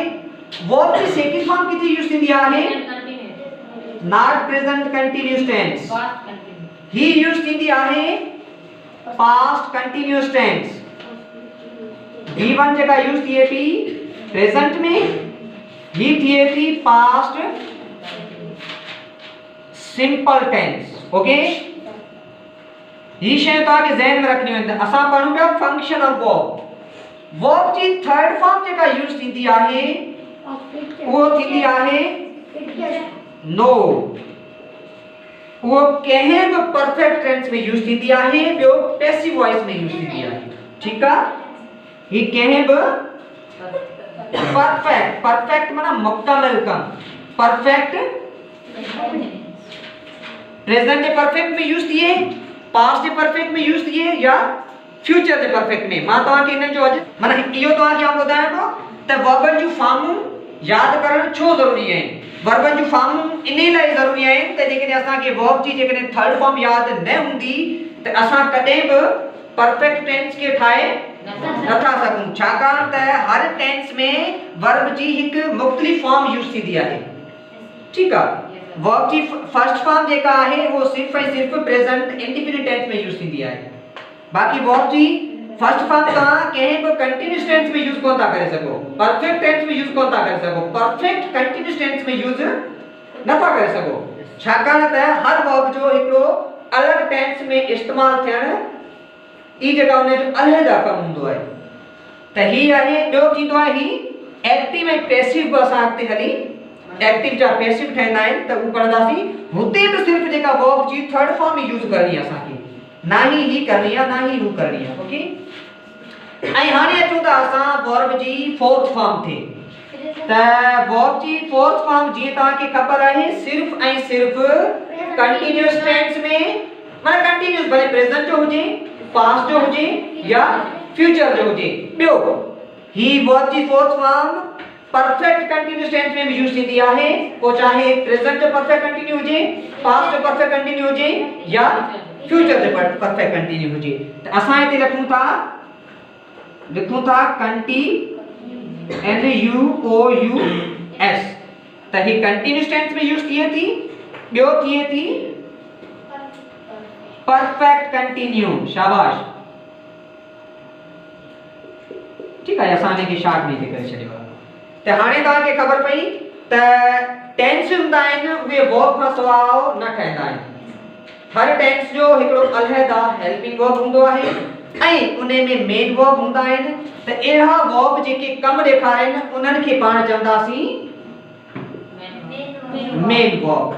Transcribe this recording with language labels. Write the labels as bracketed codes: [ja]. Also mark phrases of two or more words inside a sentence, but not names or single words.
[sd] वर्ब की [en] second form [sd] किथे यूज थींदी आहे? [en] not present continuous tense, [sd] ही यूज थींदी आहे [en] past continuous tense. [sd] V1 जेका यूज थिए थी प्रेजेंट में, ही थिए थी [en] past simple tense. [sd] ओके, ही शय तव्हांखे ज़हन में रखणी वेंदी। असां पढ़ूं पिया [en] function of verb. [sd] वर्ब जी [en] third form [sd] जेका यूज थींदी आहे वो थींदी आहे नो, वो कंहिं बि [en] perfect tense [sd] में यूज थींदी आहे, ॿियो [en] passive voice [sd] में यूज थींदी आहे, ठीक आहे। ही कंहिं बि परफेक्ट माना मुकम्मल कम, [en] perfect present [sd] के परफेक्ट में यूज थिए, पास्ट के परफेक्ट में यूज थिए या फ्यूचर के परफेक्ट में। मां तव्हांखे इन्हनि जो अॼु माना इहो तव्हांखे आउं ॿुधायां थो त वर्बनि जूं फॉर्मूं यादि करणु छो ज़रूरी आहिनि। वर्बनि जूं फॉर्मूं इन लाइ ज़रूरी आहिनि त जेकॾहिं असांखे वर्ब जी जेकॾहिं [en] third form [sd] यादि न हूंदी त असां कॾहिं बि [en] perfect tense [sd] खे ठाहे नथा सघूं, छाकाणि त हर टेंस में वर्ब जी हिकु मुख़्तलिफ़ फॉर्म यूज़ थींदी आहे, ठीकु आहे। वर्ब जी [en] first form [sd] जेका आहे वो सिर्फ़ ऐं सिर्फ़ [en] present indefinite tense [sd] में यूज़ थींदी आहे। बाक़ी वर्ब जी [en] first form [sd] तव्हां कंहिं बि [en] continuous tense [sd] में यूज़ कोन था करे सघो, [en] perfect tense [sd] में यूज़ कोन था करे सघो, [en] perfect continuous tense [sd] में यूज़ नथा करे सघो, छाकाणि त हर वर्ब जो हिकिड़ो अलॻि टेंस में इस्तेमालु थियणु ई जेका उन जो अलहदा कमु हूंदो आहे। त ही आहे, ॿियो थींदो आहे ही एक्टिव ऐं पैसिव बि असां अॻिते हली एक्टिव जा पैसिव ठहंदा आहिनि त उहो पढ़ंदासीं। हुते बि सिर्फ़ जेका वर्ब जी [en] third form [sd] यूज़ करणी आहे असांखे, ना ही करणी आहे ना ही हू करणी आहे। ओके, ऐं हाणे अचूं था असां वर्ब जी [en] fourth form [sd] ते। त वर्ब जी [en] fourth form [sd] जीअं तव्हांखे ख़बर आहे सिर्फ़ ऐं सिर्फ़ [en] continuous tense [sd] में, माना कंटीन्यूअस भले प्रेजेंट जो हुजे, पास्ट जो हुजे या फ्यूचर जो हुजे। ॿियो ही वर्ब जी [en] fourth form perfect continuous tense [sd] में भी यूज थींदी आहे, वो चाहे प्रेजेंट जो [en] perfect continue [sd] हुजे, पास्ट जो [en] perfect continue [sd] हुजे या फ्यूचर जो [en] perfect continue [sd] हुजे। त असां हिते लिखूं था कंटी NUOUS, त ही [en] continuous tense [sd] में यूज थिए थी। ॿियो थिए थी [en] perfect continue, [sd] शाबाश, [hi] ठीक है। [sd] असां इनखे शॉर्ट में करे छॾियो आहे। त हाणे तव्हांखे ख़बर पई त टेंस हूंदा आहिनि उहे वर्ब खां सवाइ न ठहंदा आहिनि। हर टेंस जो हिकिड़ो अलहदा [en] helping verb [sd] हूंदो आहे ऐं उन में [en] main verb [sd] हूंदा आहिनि त अहिड़ा वर्ब जेके कम ॾेखारनि उन्हनि खे पाण चवंदासीं [en] main verb.